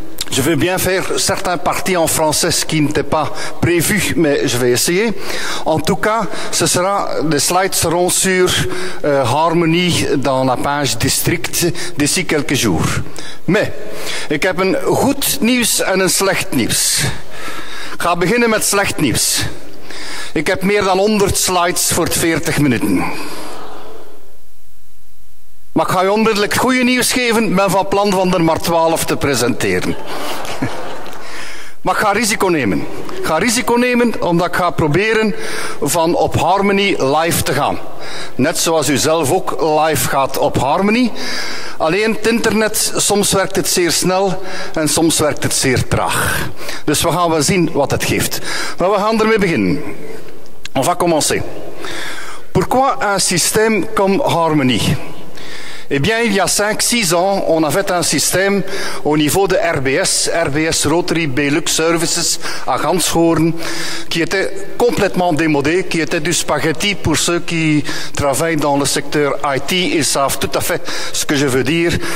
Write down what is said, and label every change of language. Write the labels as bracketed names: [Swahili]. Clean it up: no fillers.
[French] Je vais bien faire certains parties en français, ce qui n'était pas prévu, mais je vais essayer. En tout cas, les slides seront sur Harmony dans la page district d'ici quelques jours. [Dutch] Maar ik heb een goed nieuws en een slecht nieuws. Ik ga beginnen met slecht nieuws. Ik heb meer dan 100 slides voor 40 minuten. Maar ik ga je onmiddellijk het goede nieuws geven. Ik ben van plan van er maar 12 te presenteren. Maar ik ga risico nemen. Ik ga risico nemen omdat ik ga proberen van op Harmony live te gaan. Net zoals u zelf ook live gaat op Harmony. Alleen het internet, soms werkt het zeer snel en soms werkt het zeer traag. Dus we gaan wel zien wat het geeft. Maar we gaan ermee beginnen. [French] On va commencer. Pourquoi un système comme Harmony? Eh bien, il y a 5-6 ans, on a fait un système au niveau de RBS Rotary Belux Services à Ganshoorn, qui était complètement démodé, qui était du spaghetti pour ceux qui travaillent dans le secteur IT, ils savent tout à fait ce que je veux dire.